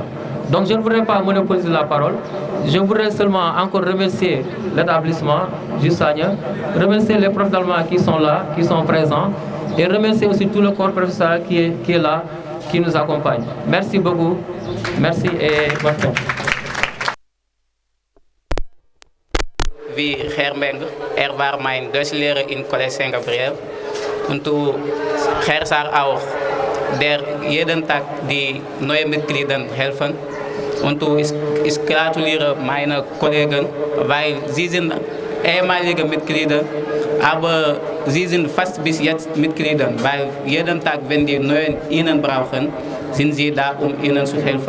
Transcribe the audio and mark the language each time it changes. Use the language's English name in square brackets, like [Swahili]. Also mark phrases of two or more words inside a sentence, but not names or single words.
[French] Donc je ne voudrais pas monopoliser la parole. Je voudrais seulement encore remercier l'établissement Jussania, remercier les profs d'allemand qui sont là, qui sont présents, et remercier aussi tout le corps professoral qui est là, qui nous accompagne. Merci beaucoup. Merci et bonne fête. [German] Wie Germeng, war mein Deutschlehrer in College St. Gabriel. Und Gersar auch, der jeden Tag die neuen Mitglieder helfen. Und ich gratuliere meine Kollegen, weil sie sind ehemalige Mitglieder, aber sie sind fast bis jetzt Mitglieder, weil jeden Tag, wenn die Neuen ihnen brauchen, sind sie da, um ihnen zu helfen.